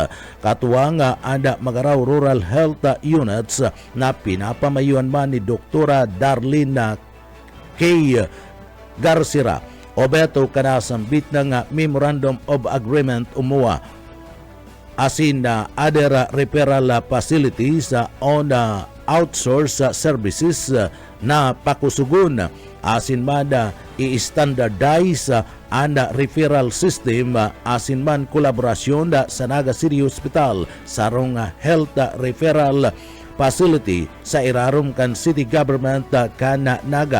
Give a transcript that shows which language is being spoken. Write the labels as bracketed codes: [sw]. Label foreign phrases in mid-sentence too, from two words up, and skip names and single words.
[bik] Katuwang ada Magaraw Rural Health Units na pinapamayuan man ni Doktora Darlene K. Garcira o beto kanasambit ng Memorandum of Agreement MOA asin na [en] other referral facilities on outsource services [bik] na pakusugon asin man i-standardize ang [en] referral system [bik] asin man kolaborasyon sa Naga City Hospital sarong [en] health referral facility [bik] sa irarom kan city government kan Naga.